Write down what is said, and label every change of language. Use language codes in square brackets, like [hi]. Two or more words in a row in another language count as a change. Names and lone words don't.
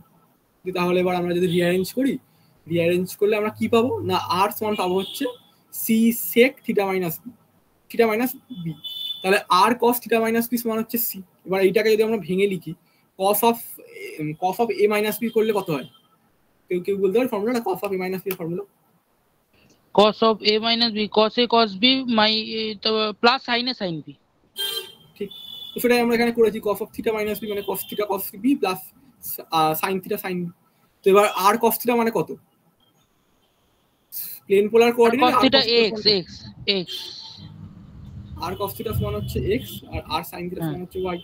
[bn] তাহলে এবার আমরা যদি রিঅ্যারেঞ্জ করি, রিঅ্যারেঞ্জ করলে আমরা কি পাবো না, আর সমান পাবো হচ্ছে [en] c sec theta minus b, [bn] তাহলে [en] r cos theta minus b [bn] সমান হচ্ছে সি। এবার এইটাকে যদি আমরা ভেঙে লিখি, [en] cos of a minus b [bn] করলে কত হয়, কেউ কেউ বলতে পারে ফর্মুলাটা, [en] cos of a minus b [bn] এর ফর্মুলা? [en] cos of a minus b, cos a cos b plus sin a sin b. [bn] ঠিক, তো সেটাই আমরা এখানে করেছি, [en] cos of theta minus b [bn] মানে [en] cos theta cos b plus sin theta sin b. [bn] তো এবার [en] r cos theta [bn] মানে কত, [en] plane polar coordinate, cos theta x, r cos theta [bn] সমান হচ্ছে x, আর [en] r sin theta [bn] সমান হচ্ছে y।